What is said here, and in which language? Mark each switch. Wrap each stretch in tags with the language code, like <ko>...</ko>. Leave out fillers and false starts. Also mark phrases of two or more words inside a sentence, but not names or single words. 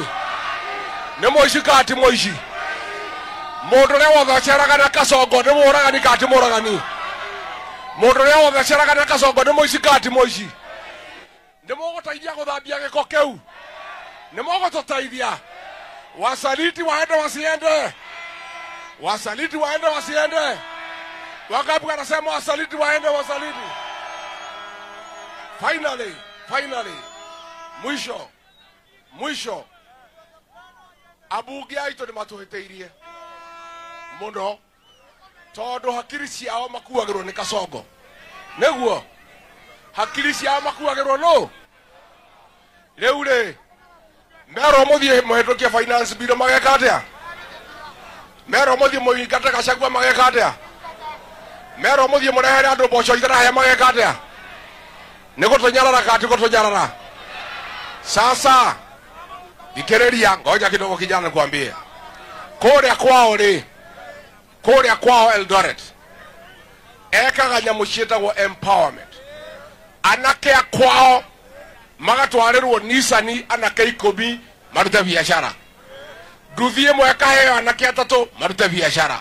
<ki>Nĩ mũici kati mũici. Mũndũ ũrĩa wothe aceraga na Kasongo nĩ mũragani kati mũragani. Mũndũ ũrĩa wothe aceraga na Kasongo nĩ mũici kati mũici. Nĩ mũgũteithia gũthambia gĩko kĩu. Nĩ mũgũtũteithia.</ki> <sw>Wasaliti waende wasiende. Wangapi anasema wasaliti waende wasaliti? Finally. Mwisho.</sw> <ki>Abunge aitũ nĩ matũhĩtĩirie mũno tondũ hakiri ciao makuagĩrwo nĩ Kasongo. Nĩguo hakiri ciao makuagĩrwo no. Rĩu rĩ mero mũthie mũhetũkia</ki> <en>finance bill</en> <ki>mageka atĩa? Mero mũthie mũingate Gachagua mageka atĩa? Mero mũthie mũrehere andũ mboco itarahe mageka atĩa? Nĩ gũtũnyarara kati gũtũnyarara.</ki> <sw>Sasa Ikereria ngoja kidogo kijana nikwambie.</sw> <ki>Kũrĩa kwao Eldoret ekaga nyamũ ciĩtagwo empowerment. Anake a kwao magatwarĩrwo Nissan anake 10 marute biashara. Nduthi ĩmwe ĩkaheo anake 3 marute biashara.</ki>